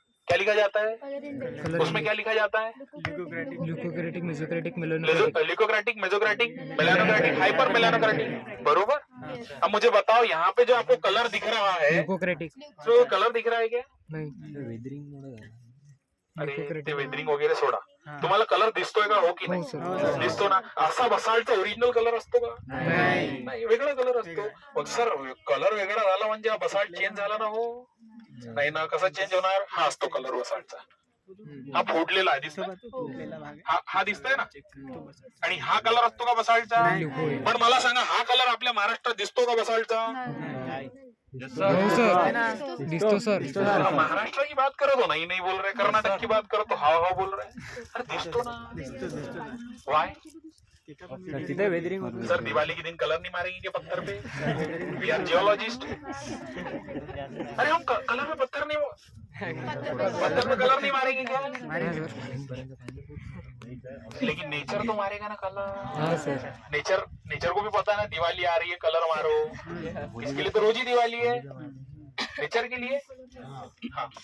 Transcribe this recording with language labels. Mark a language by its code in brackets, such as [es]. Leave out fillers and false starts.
[hi] क्या लिखा जाता है, उसमें क्या लिखा जाता है, [en] Leucocratic, mesocratic, leucocratic, mesocratic, melanocratic, hyper melanocratic, बरोबर। [hi] अब मुझे बताओ यहाँ पे जो आपको कलर दिख रहा है, [en] leucocratic, [hi] जो कलर दिख रहा है क्या, [mr] नाही, अरे ते वेदरिंग वगैरे सोडा, तुम्हाला कलर दिसतोय का, हो की नाही, दिसतो ना, असा बसाल्टचा ओरिजिनल कलर असतो का, नाही, वेगळा कलर असतो, मग सर कलर वेगळा झाला म्हणजे बसाल्ट चेंज झाला ना, हो नाही ना, कसा चेंज होणार, हा असतो कलर बसाल्टचा, हा फोडलेला आहे, दिसतोय, हा दिसतोय ना, आणि हा कलर असतो का बसाल्टचा, पण मला सांगा हा कलर आपल्या महाराष्ट्रात दिसतो का बसाल्टचा, दिसतो सर, [hi] महाराष्ट्र की बात करो तो नहीं बोल रहे, कर्नाटक की बात करो तो हाँ बोल रहे, [mr] अरे दिसतो ना, [hi] वाय, [mr] तिथे वेदरिंग होतं [hi] सर दिवाली के दिन कलर नहीं मारेंगे क्या पत्थर पे, [en] we are geologists, [hi] अरे हम कलर में पत्थर में कलर नहीं मारेंगे क्या, लेकिन नेचर तो मारेगा ना कलर, नेचर को भी पता है ना, दिवाली आ रही है कलर मारो, इसके लिए तो रोज ही दिवाली है, नेचर के लिए, हाँ।